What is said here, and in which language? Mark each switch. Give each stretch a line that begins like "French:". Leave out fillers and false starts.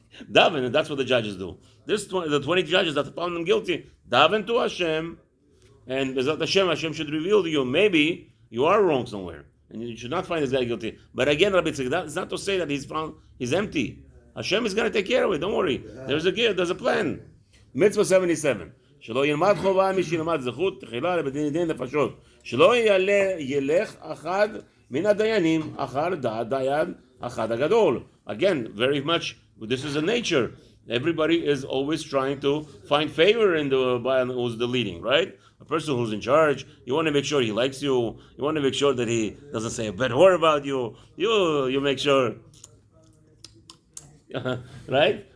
English: Daven, and that's what the judges do. The 20 judges that found them guilty, daven to Hashem, and Hashem should reveal to you, maybe you are wrong somewhere. And you should not find this guy guilty. But again, Rabbi Tzik, that's not to say that he's empty. Hashem is going to take care of it. Don't worry. There's a plan. Mitzvah 77.
Hebrew: שלא ילמד חובה מי שילמד זכות תחילה לבדין דין נפשות. שלא ילך אחד מן הדיינים אחר דעת דיין אחד הגדול.
English: Again, very much, this is a nature. Everybody is always trying to find favor in the by who's the leading, right? A person who's in charge, you want to make sure he likes you. You want to make sure that he doesn't say a bad word about you. You make sure, right?